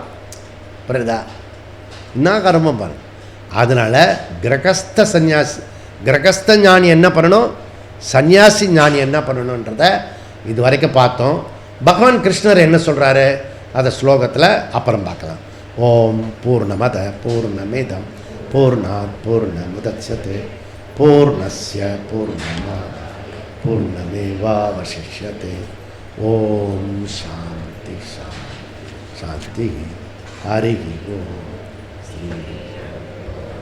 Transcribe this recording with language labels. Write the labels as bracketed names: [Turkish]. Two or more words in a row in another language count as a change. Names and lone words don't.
[Tamil] புரியுதா? என்ன கர்மம் பாருங்க. அதனால் கிரகஸ்த சந்நியாசி, கிரகஸ்த ஞானி என்ன பண்ணணும், சன்னியாசி ஞானி என்ன பண்ணணுன்றத இது வரைக்கும் பார்த்தோம். பகவான் கிருஷ்ணர் என்ன சொல்கிறாரு அதை ஸ்லோகத்தில் அப்புறம் பார்க்கலாம். [Sanskrit] ॐ पूर्णमदः पूर्णमिदं पूर्णात् पूर्णमुदच्यते पूर्णस्य पूर्णमादाय पूर्णमेवावशिष्यते. ॐ शान्तिः शान्तिः. हरि ॐ.